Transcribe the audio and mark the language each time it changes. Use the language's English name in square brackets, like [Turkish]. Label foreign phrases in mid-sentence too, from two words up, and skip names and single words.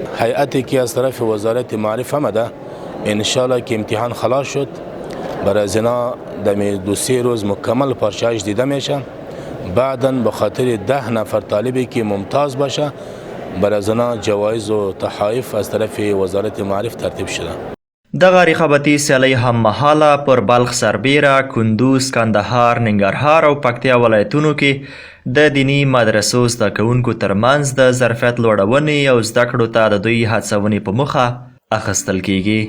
[Persian] هیئتی که از طرف وزارت معارف آمده انشالله که امتحان خلاص شد برای از اینا دو 3 روز مکمل پارچه‌اش دیده میشه. بعدا به خاطر 10 نفر طالبی که ممتاز باشه برای از اینا جوایز و تحائف از طرف وزارت معارف ترتیب شده. [Pashto] دغه رقابتي سیالۍ هممهاله پر بلخ، سربیره، کندوز، کندهار، ننګرهار او پکتیا ولایتونو کې د دیني مدرسو زده کوونکو ترمنځ د ظرفیت لوړونې او زده کړو ته د دوی هڅونې په موخه اخیستل کیږي.